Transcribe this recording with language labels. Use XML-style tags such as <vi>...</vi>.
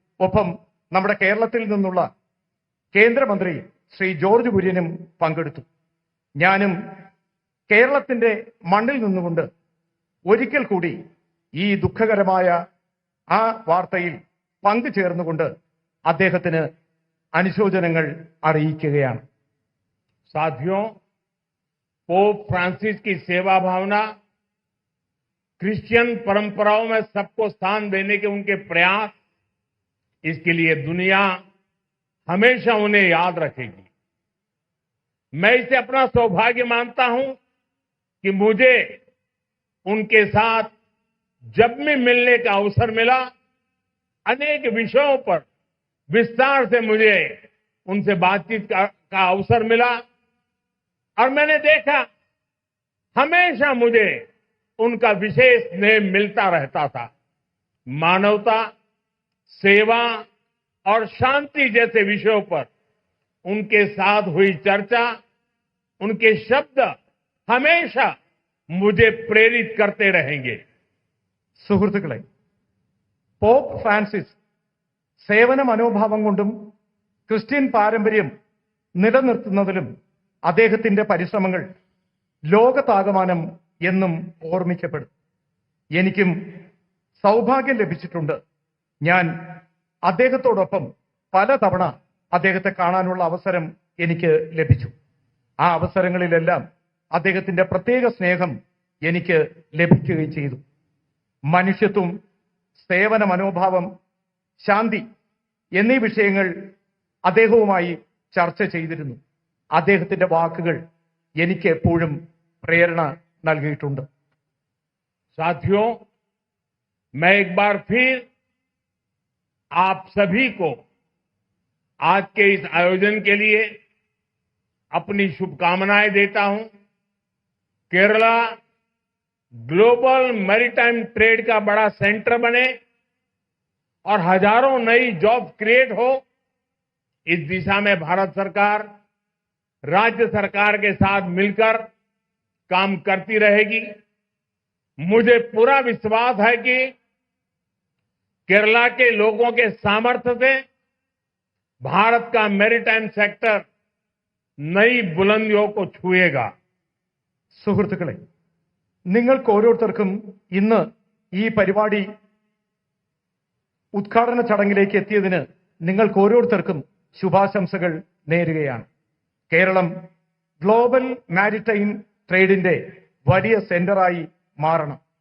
<ml>ഒപ്പം നമ്മുടെ കേരളത്തിൽ നിന്നുള്ള കേന്ദ്രമന്ത്രി ശ്രീ ജോർജ് കുര്യനും പങ്കെടുത്തു. ഞാനും കേരളത്തിന്റെ മണ്ണിൽ നിന്നുകൊണ്ട് ഒരിക്കൽ കൂടി ഈ ദുഃഖകരമായ ആ വാർത്തയിൽ പങ്കുചേർന്നുകൊണ്ട് അദ്ദേഹത്തിന് അനുശോചനങ്ങൾ അറിയിക്കുകയാണ്.</ml> <hi>साथियों, पोप फ्रांसिस की सेवा भावना, क्रिश्चियन परंपराओं में सबको स्थान देने के उनके प्रयास, इसके लिए दुनिया हमेशा उन्हें याद रखेगी। मैं इसे अपना सौभाग्य मानता हूं कि मुझे उनके साथ जब भी मिलने का अवसर मिला, अनेक विषयों पर विस्तार से मुझे उनसे बातचीत का अवसर मिला और मैंने देखा हमेशा मुझे उनका विशेष स्नेह मिलता रहता था। मानवता, सेवा और शांति जैसे विषयों पर उनके साथ हुई चर्चा, उनके शब्द हमेशा मुझे प्रेरित करते रहेंगे.</hi> <ml>സുഹൃത്തുക്കളെ, പോപ്പ് ഫ്രാൻസിസ് സേവന മനോഭാവം കൊണ്ടും ക്രിസ്ത്യൻ പാരമ്പര്യം നിലനിർത്തുന്നതിലും അദ്ദേഹത്തിന്റെ പരിശ്രമങ്ങൾ ലോകത്താകമാനം എന്നും ഓർമ്മിക്കപ്പെടും. എനിക്കും സൗഭാഗ്യം ലഭിച്ചിട്ടുണ്ട്. ഞാൻ അദ്ദേഹത്തോടൊപ്പം പലതവണ അദ്ദേഹത്തെ കാണാനുള്ള അവസരം എനിക്ക് ലഭിച്ചു. ആ അവസരങ്ങളിലെല്ലാം അദ്ദേഹത്തിന്റെ പ്രത്യേക സ്നേഹം എനിക്ക് ലഭിക്കുകയും ചെയ്തു. മനുഷ്യത്വം, സേവന മനോഭാവം, ശാന്തി എന്നീ വിഷയങ്ങൾ അദ്ദേഹവുമായി ചർച്ച ചെയ്തിരുന്നു. അദ്ദേഹത്തിന്റെ വാക്കുകൾ എനിക്ക് എപ്പോഴും പ്രേരണ നൽകിയിട്ടുണ്ട്.</ml> <hi>साथियों, मैं एक बार फिर आप सभी को आज के इस आयोजन के लिए अपनी शुभकामनाएं देता हूं। केरला</hi> <en>global maritime trade</en> <hi>का बड़ा सेंटर बने और हजारों नई</hi> <en>job create</en> <hi>हो, इस दिशा में भारत सरकार राज्य सरकार के साथ मिलकर काम करती रहेगी। मुझे पूरा विश्वास है कि केरला के लोगों के सामर्थ्य से भारत का मैरीटाइम सेक्टर नई बुलंदियों को छुएगा।</hi> <ml>സുഹൃത്തുക്കളെ, നിങ്ങൾക്ക് ഓരോരുത്തർക്കും ഇന്ന് ഈ പരിപാടി ഉദ്ഘാടന ചടങ്ങിലേക്ക് എത്തിയതിന് നിങ്ങൾക്ക് ഓരോരുത്തർക്കും ശുഭാശംസകൾ നേരുകയാണ്. കേരളം</ml> <en>global maritime ട്രേഡിന്റെ</en> <ml>വലിയ സെന്ററായി മാറണം.</ml>